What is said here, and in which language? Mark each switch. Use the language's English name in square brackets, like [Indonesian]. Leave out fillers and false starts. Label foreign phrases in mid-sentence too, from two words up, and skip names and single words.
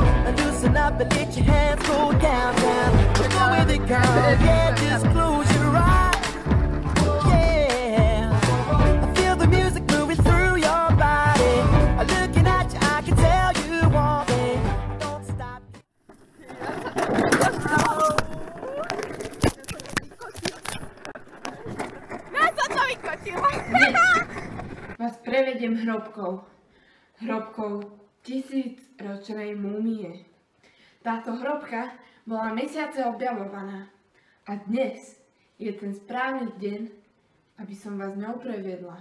[English] Loosen up and let your hands go down, down. Go with it, girl. Yeah, just close your eyes. Yeah, I feel the music moving through your body. Looking at you, I can tell you want it. Don't stop. [Slovak] Vás prevediem hrobkou 1000-ročnej múmie. Táto hrobka bola mesiace objavovaná a dnes je ten správny deň, aby som vás ňou previedla.